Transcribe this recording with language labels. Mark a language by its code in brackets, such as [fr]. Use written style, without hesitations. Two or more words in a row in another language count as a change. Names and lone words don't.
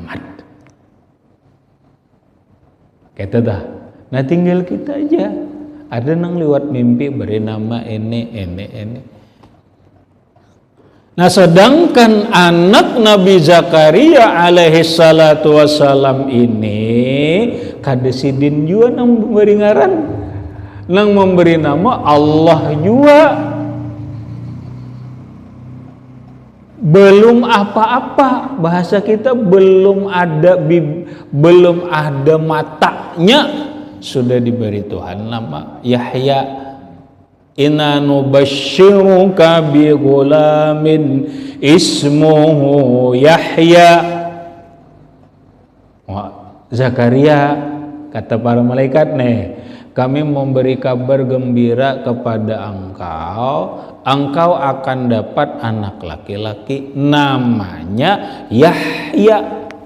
[id] Kata dah. Nah, tinggal kita aja. Ada nang lewat mimpi beri nama ini. [bjn] Nah, sedangkan anak Nabi Zakaria [ar] عليه الصلاة والسلام [bjn] ini kada sidin juga nang beri ngaran. [id] Nang memberi nama Allah juga. Belum apa-apa, bahasa kita belum ada matanya sudah diberi Tuhan nama Yahya. [ar] إنا نبشرك بغلام اسمه يحيى. [id] Zakaria, kata para malaikat, kami memberi kabar gembira kepada engkau akan dapat anak laki-laki namanya Yahya.